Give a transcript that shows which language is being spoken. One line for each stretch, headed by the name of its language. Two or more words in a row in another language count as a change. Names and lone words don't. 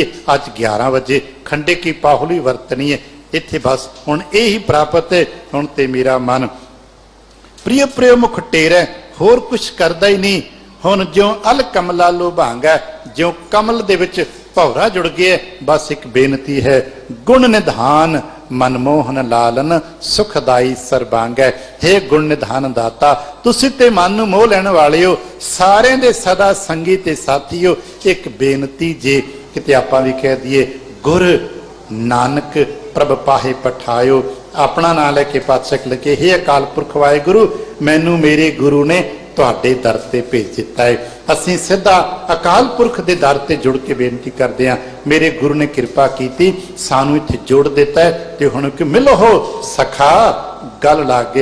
Punjabi: ਅੱਜ 11 ਵਜੇ ਖੰਡੇ ਕੀ ਪਾਹੁਲ ਭੀ ਵਰਤਣੀ ਹੈ ਇੱਥੇ। ਬਸ ਹੁਣ ਯਹੀ ਪ੍ਰਾਪਤ ਹੈ, ਹੁਣ ਤੇ ਮੇਰਾ ਮਨ ਪ੍ਰਿਅ ਪ੍ਰਿਅ ਮੁਖ ਟੇਰੈ, ਹੋਰ ਕੁਛ ਕਰਦਾ ਹੀ ਨਹੀਂ। ਹੁਣ ਜਿਉਂ ਅਲਿ ਕਮਲਾ ਲੋਭਾਂਗਾ, ਜਿਉਂ ਕਮਲ ਦੇ ਵਿਚ ਭੌਰਾ ਜੁੜ ਗਿਆ। ਬਸ ਇਕ ਬੇਨਤੀ ਹੈ, ਗੁਣ ਨਿਧਾਨ ਮਨਮੋਹਨ ਲਾਲਨ ਸੁਖਦਾਈ ਸਰਬਾਂਗ ਹੈ। ਹੇ ਗੁਣ ਨਿਧਾਨ ਦਾਤਾ, ਤੁਸੀਂ ਤੇ ਮਨ ਨੂੰ ਮੋਹ ਲੈਣ ਵਾਲੇ ਹੋ, ਸਾਰੇ ਦੇ ਸਦਾ ਸੰਗੀ ਤੇ ਸਾਥੀ ਹੋ। ਇਕ ਬੇਨਤੀ ਜੇ ਕਿਤੇ ਆਪਾਂ ਭੀ ਕਹਿ ਦਈਏ, ਗੁਰ ਨਾਨਕ ਪ੍ਰਭ ਪਾਹੇ ਪਠਾਯੋ। ਅਪਨਾ ਨਾਮ ਲੈਕੇ ਪਾਤਸ਼ਾਹ ਲਗੇ, ਹੇ ਅਕਾਲ ਪੁਰਖ ਵਾਹਿਗੁਰੂ, ਮੈਨੂੰ ਮੇਰੇ ਗੁਰੂ ਨੇ ਤੁਹਾਡੇ ਦਰ ਤੇ ਭੇਜ ਦਿੱਤਾ ਹੈ। ਅਸੀਂ ਸੀਧਾ ਅਕਾਲ ਪੁਰਖ ਦੇ ਦਰ ਤੇ ਜੁੜ ਕੇ ਬੇਨਤੀ
Hindi: करते हैं,
Punjabi: ਮੇਰੇ ਗੁਰੂ ਨੇ ਕ੍ਰਿਪਾ ਕੀ ਸਾਨੂੰ ਇੱਥੇ ਜੋੜ ਦਿੱਤਾ ਹੈ, ਤੇ ਹੁਣ ਕਿ ਮਿਲੋ ਹੋ ਸਖਾ ਗਲ ਲਾਗੇ।